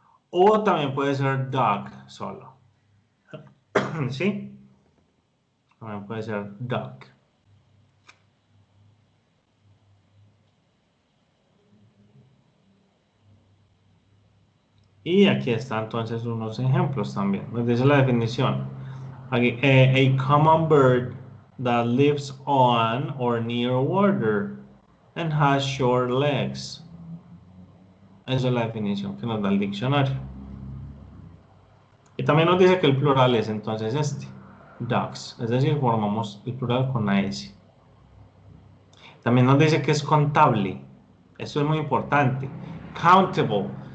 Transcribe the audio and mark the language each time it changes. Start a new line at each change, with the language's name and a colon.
Spanish: O también puede ser duck solo. ¿Sí? También puede ser duck. Y aquí están entonces unos ejemplos también. Nos dice la definición.
English: Aquí, a common bird that lives on or near water and has short legs.
Spanish: Esa es la definición que nos da el diccionario. Y también nos dice que el plural es entonces este, ducks, es decir, formamos el plural con la S. También nos dice que es contable. Esto es muy importante. Countable.